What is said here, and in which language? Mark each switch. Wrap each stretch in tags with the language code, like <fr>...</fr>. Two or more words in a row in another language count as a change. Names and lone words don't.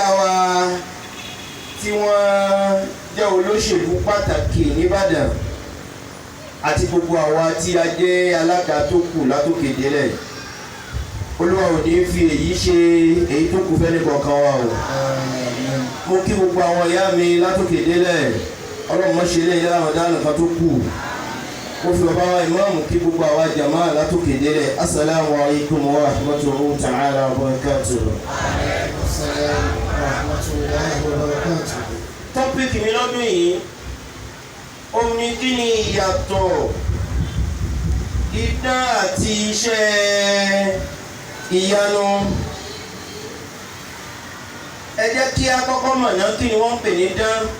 <yo>wa tí wọ́n jẹ́ olóṣèlú pàtàkì nìbàdàn àti gbogbo àwa tí a jẹ́ alága tó kù látòkè délẹ̀ olúwa ò ní fi èyí ṣe èyí tó kù fẹ́ nìkankan wa o mo kí gbogbo àwọn ìyá mi látòkè délẹ̀ ọlọ́mọ ṣe lé ìyá àwọn dáná kan tó kù mo fi bàbá wa ìmáàmù kí gbogbo àwa jàmá látòkè délẹ̀</yo> <ar>السلام عليكم ورحمة الله تعالى وبركاته.</ar> <yo>tọ́pìkì mi lọ́dún yìí òun ni kí ni ìyàtọ̀ idán àti iṣẹ́ ìyanu. ẹ jẹ́ kí a kọ́kọ́ mọ̀ náà kí ni wọ́n ń pè ní dán.</yo>